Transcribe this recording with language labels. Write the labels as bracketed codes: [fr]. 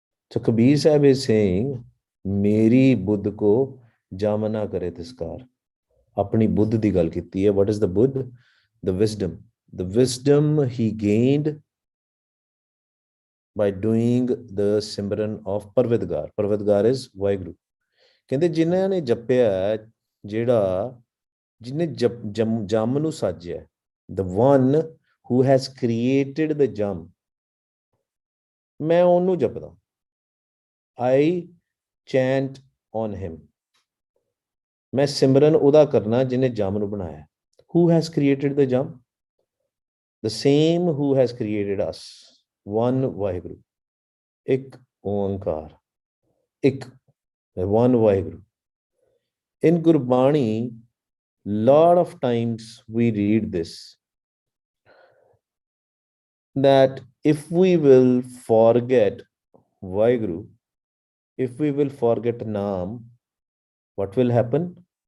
[en] So Kabir Sahib is saying, [pa] meri buddh ko jam na kare tiskar. ਆਪਣੀ ਬੁੱਧ ਦੀ ਗੱਲ ਕੀਤੀ ਹੈ। [en] What is the Buddha? The wisdom, The wisdom he gained by doing the Simran of Parvedgar. Parvedgar is Vaheguru. [pa] ਕਹਿੰਦੇ ਜਿਨ੍ਹਾਂ ਨੇ ਜਪਿਆ, ਜਿਹੜਾ ਜਿਹਨੇ ਜਮ ਨੂੰ ਸਾਜਿਆ, [en] the one who has created the jam, [pa] ਮੈਂ ਉਹਨੂੰ ਜਪਦਾ. [en] I chant on him. [pa] ਮੈਂ ਸਿਮਰਨ ਉਹਦਾ ਕਰਨਾ ਜਿਹਨੇ ਜਮ ਨੂੰ ਬਣਾਇਆ. [en] Who has created the jam? The same who has created us. One Vaheguru. [pa] ਇੱਕ ਓੰਕਾਰ. ਇੱਕ one Vaheguru. [en] In Gurbani, lot of times we read this, that if we will forget Vaheguru, if we will forget Naam, what will happen?